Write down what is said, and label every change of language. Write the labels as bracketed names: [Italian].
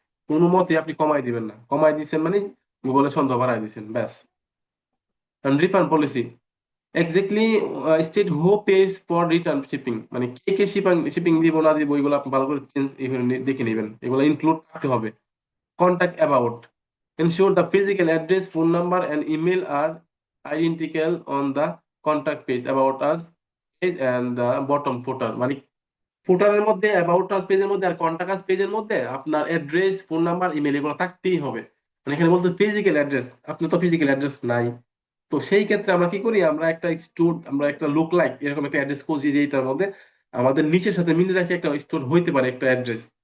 [Bangla] কোনো মতে আপনি কমায় দিবেন না, কমায় দিচ্ছেন মানে গুগলে সন্দেহ বাড়ায় দিচ্ছেন, ব্যাস। [English] refund policy exactly state who pays for return shipping, [Bangla] মানে কে কে শিপিং শিপিং দিব না দিব এগুলো আপনি ভালো করে দেখে নেবেন, এগুলো ইনক্লুড থাকতে হবে। [English] Contact about. Ensure the physical address, phone number, and email are identical on the contact page, about us page and the bottom footer. [Bangla] মানে ফুটারের মধ্যে, অ্যাবাউট আস পেজের মধ্যে আর কন্টাক্ট আস পেজের মধ্যে আপনার অ্যাড্রেস, ফোন নাম্বার, ইমেল এগুলো থাকতেই হবে। মানে এখানে বলতে ফিজিক্যাল অ্যাড্রেস, আপনার তো ফিজিক্যাল অ্যাড্রেস নাই। তো সেই ক্ষেত্রে আমরা কি করি, আমরা একটা লুক লাইক এরকম একটা অ্যাড্রেস খুঁজি যে এটার মধ্যে আমাদের নিচের সাথে মিলে রাখে একটা স্টোর হইতে পারে একটা অ্যাড্রেস।